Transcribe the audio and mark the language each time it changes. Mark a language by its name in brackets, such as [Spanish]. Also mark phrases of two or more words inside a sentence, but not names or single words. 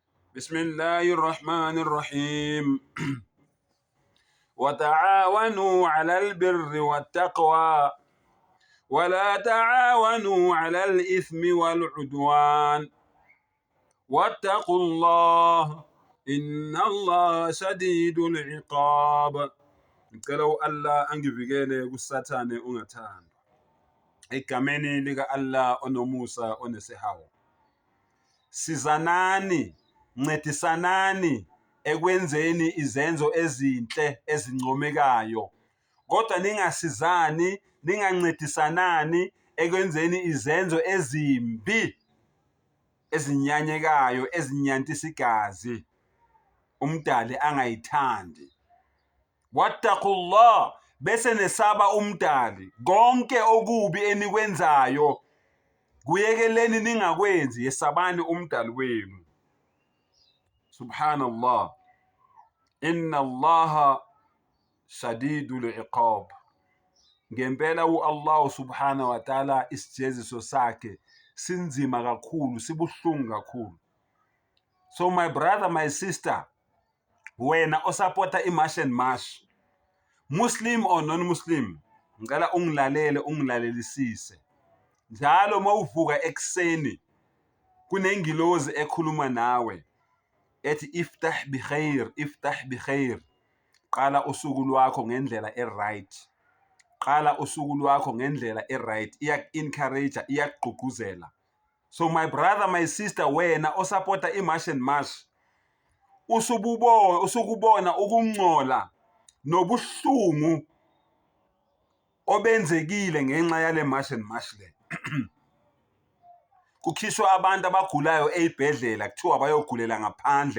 [Arabic] بسم الله الرحمن الرحيم وتعاونوا على البر والتقوى ولا تعاونوا على الإثم والعدوان واتقوا الله إن الله شديد العقاب. [Zulu] Ngicela Allah angivikele kusathane ungathandwa. Egameni lika Allah onomusa onesihawu. Sizanani, ncedisanani ekwenzeni izenzo ezinhle ezincomekayo. Kodwa ningasizani, ningancedisanani ekwenzeni izenzo ezimbi ezinyanyekayo, ezinyantisa igazi umdali angayithandi. Wattaqullah, bese nesaba umdali. Konke okubi enikwenzayo kuyekeleni ningakwenzi, yesabani umdali wenu. Subhanallah. [Arabic] إن الله شديد العقاب. [Zulu] Ngempela Allah [Arabic] سبحانه وتعالى [Zulu] isijeziso sakhe sinzima kakhulu, sibuhlungu kakhulu. [English] So my brother, my sister, [Zulu] wena osupporta imarch [English] and march, Muslim or non-Muslim, [Zulu] ngicela ungilalele, ungilalelisise. Njalo mawuvuka ekseni kunengilozi ekhuluma nawe ethi [Arabic] افتح بخير، افتح بخير. [Zulu] Qala usuku lwakho ngendlela right. Qala usuku lwakho ngendlela right. Iyak-encourage, iyakugqugquzela. [English] So my brother, my sister, [Zulu] wena osupporta imarch [English] and march, [Zulu] usukubona ukungcola nobuhlungu obenzekile ngenxa yale [English] march and march [Zulu] le. Kukhishwa abantu abagulayo ezibhedlela kuthiwa bayogulela ngaphandle.